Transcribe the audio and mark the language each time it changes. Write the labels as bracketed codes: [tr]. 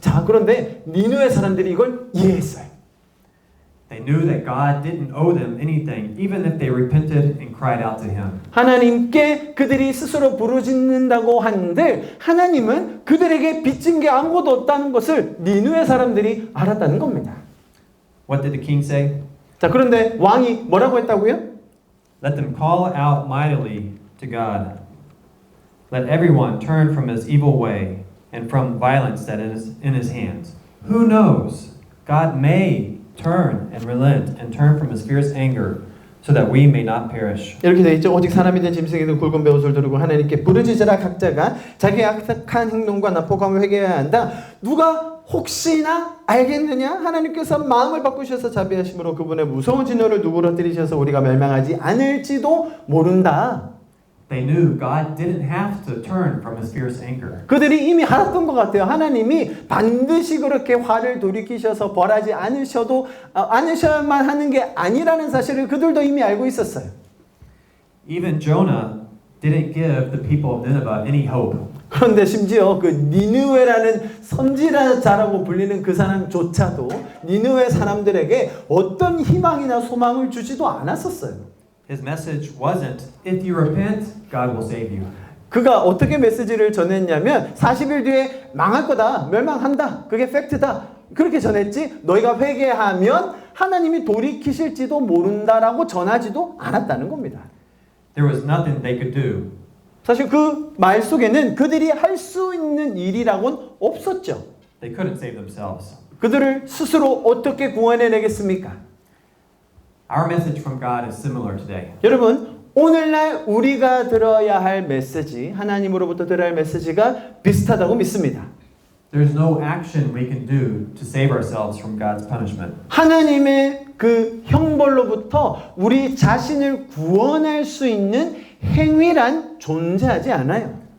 [ko] 자, 그런데 니느웨 사람들이 이걸 이해했어요. [en] They knew that God didn't owe them anything, even if they repented and cried out to Him. [ko] 하나님께 그들이 스스로 부르짖는다고 하는데 하나님은 그들에게 빚진 게 아무것도 없다는 것을 니느웨 사람들이 알았다는 겁니다. [en] What did the king say? [ko] 자, 그런데 왕이 뭐라고 했다고요? [en] Let them call out mightily to God. Let everyone turn from his evil way and from violence that is in his hands. Who knows? God may turn and relent and turn from his fierce anger so that we may not perish. [ko] 이렇게 돼 있죠. 오직 사람이든 짐승이든 굵은 배옷을 두르고 하나님께 부르짖으라. 각자가 자기의 악한 행동과 나포감을 회개해야 한다. 누가 혹시나 알겠느냐? 하나님께서 마음을 바꾸셔서 자비하심으로 그분의 무서운 진노를 누그러뜨리셔서 우리가 멸망하지 않을지도 모른다. [en] They knew God didn't have to turn from his fierce anger. [ko] 그들이 이미 알았던 것 같아요. 하나님이 반드시 그렇게 화를 돌이키셔서 벌하지 않으셔야만 하는 게 아니라는 사실을 그들도 이미 알고 있었어요. [en] Even Jonah didn't give the people of Nineveh any hope. [ko] 그런데 심지어 그 니느웨라는 선지자라고 불리는 그 사람조차도 니느웨 사람들에게 어떤 희망이나 소망을 주지도 않았었어요. [en] His message wasn't, if you repent, God will save you. [ko] 그가 어떻게 메시지를 전했냐면 40일 뒤에 망할 거다, 멸망한다, 그게 팩트다, 그렇게 전했지 너희가 회개하면 하나님이 돌이키실지도 모른다라고 전하지도 않았다는 겁니다. [en] There was nothing they could do. [ko] 사실 그 말 속에는 그들이 할 수 있는 일이라고는 없었죠. [en] They couldn't save themselves. [ko] 그들을 스스로 어떻게 구원해내겠습니까? [en] Our message from God is similar today. [ko] 여러분, 오늘날 우리가 들어야 할 메시지, 하나님으로부터 들어야 할 메시지가 비슷하다고 믿습니다. [en] There's no action we can do to save ourselves from God's punishment. [ko] 하나님의 그 형벌로부터 우리 자신을 구원할 수 있는 행위란 존재하지 않아요.